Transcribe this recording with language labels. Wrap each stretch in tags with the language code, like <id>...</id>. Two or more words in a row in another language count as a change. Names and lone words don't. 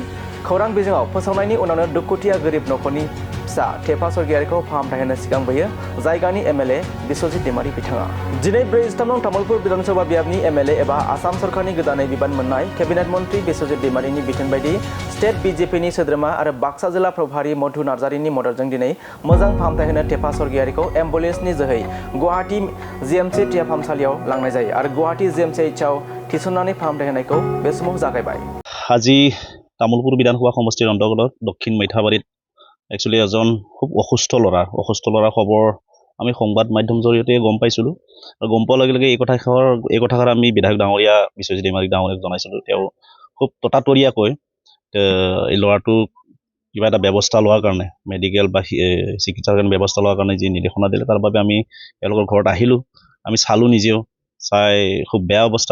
<brx>खौरां बिजोङाव फोसावनायनि उनावनो दुखुथिया गोरिब नखरनि फिसा थेफा सरगियारिखौ फाहामथाय होनो सिगांबोयो जायगानि एमएलए बिस्वजित दैमारि बिथाङा दिनै 43 नं तामुलपुर विधानसभा बियाबनि एमएलए एबा आसाम सरकारनि गोदानै बिबान मोननाय केबिनेट मन्त्री बिस्वजित दैमारिनि बिथोन बायदि स्टेट बीजेपीनि सोद्रोमा आरो बाक्सा जिल्ला प्रभारी मधु नार्जारिनि मददजों दिनै मोजां फाहामथाय होनो थेफा सरगियारिखौ एम्बुलेन्सनि जोहै गुवाहाटी जीएमसी देहा फाहामसालियाव लांनाय जायो आरो गुवाहाटी जीएमसीएचआव थिसननानै फाहामथाय होनायखौ बे समाव जागायबाय।</brx> <as>আজি তামুলপুৰ বিধানসভা সমষ্টিৰ অন্তৰ্গত দক্ষিণ मैथाबाৰীত একচুৱেলি এজন খুব অসুস্থ ল'ৰা খবৰ আমি সংবাদ মাধ্যম জৰিয়তে গম পাইছিলোঁ আৰু গম পোৱাৰ লগে লগে এই কথাষাৰ আমি বিধায়ক ডাঙৰীয়া বিশ্বজিৎ दैमारि ডাঙৰীয়াক জনাইছিলোঁ। তেওঁ খুব ততাতৰীয়াকৈ এই ল'ৰাটোক কিবা এটা ব্যৱস্থা লোৱাৰ কাৰণে মেডিকেল বা চিকিৎসাৰ কাৰণে ব্যৱস্থা লোৱাৰ কাৰণে যি নিৰ্দেশনা দিলে তাৰ বাবে আমি তেওঁলোকৰ ঘৰত আহিলোঁ, আমি চালোঁ নিজেও চাই খুব বেয়া অৱস্থা।</as>